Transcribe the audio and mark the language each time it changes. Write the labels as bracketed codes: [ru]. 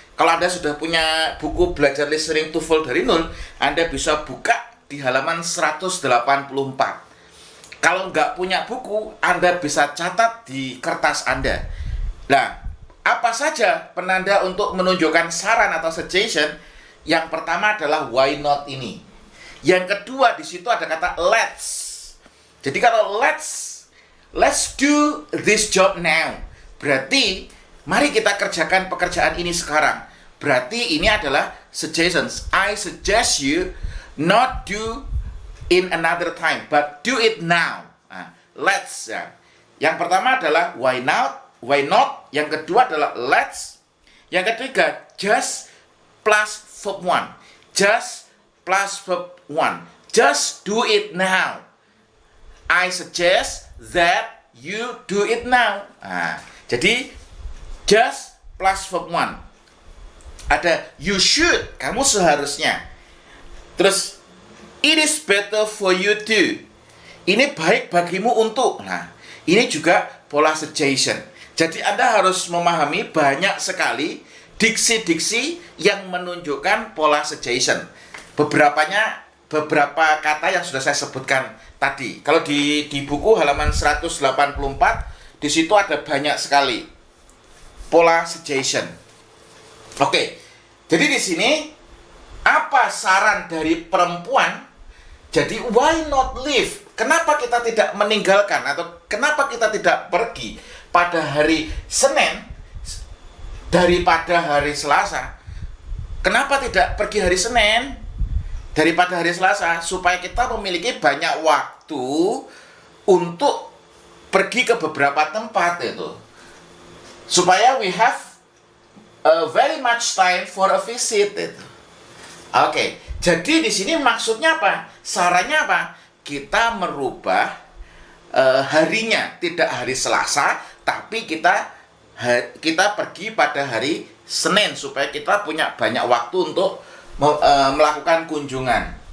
[id] Kalau Anda sudah punya buku belajar listening TOEFL dari nol, Anda bisa buka di halaman 184. Kalau nggak punya buku, Anda bisa catat di kertas Anda. Nah, apa saja penanda untuk menunjukkan saran atau suggestion? Yang pertama adalah [en] why not [id] ini. Yang kedua, di situ ada kata let's. Jadi kalau [en] let's do this job now. [id] Berarti mari kita kerjakan pekerjaan ini sekarang. Berarti ini adalah suggestions. [en] I suggest you not do in another time, but do it now. [id] Nah, let's. Ya. Yang pertama adalah [en] why not. [id] Yang kedua adalah let's. Yang ketiga, [en] just plus verb 1. Just plus verb 1. Just do it now. I suggest that you do it now. [id] Nah, jadi just plus verb 1. Ada [en] you should, [id] kamu seharusnya. Terus [en] it is better for you to. [id] Ini baik bagimu untuk. Nah, ini juga pola suggestion. Jadi Anda harus memahami banyak sekali diksi-diksi yang menunjukkan pola suggestion. Beberapa kata yang sudah saya sebutkan tadi. Kalau di buku halaman 184, di situ ada banyak sekali pola suggestion. Oke. Jadi di sini apa saran dari perempuan? Jadi [en] why not leave? [id] Kenapa kita tidak meninggalkan atau kenapa kita tidak pergi pada hari Senin daripada hari Selasa? Kenapa tidak pergi hari Senin daripada hari Selasa? Supaya kita memiliki banyak waktu untuk pergi ke beberapa tempat itu. Supaya [en] we have very much time for a visit [id] itu. Oke, jadi di sini maksudnya apa? Sarannya apa? Kita merubah harinya, tidak hari Selasa, tapi kita pergi pada hari Senin supaya kita punya banyak waktu untuk melakukan kunjungan.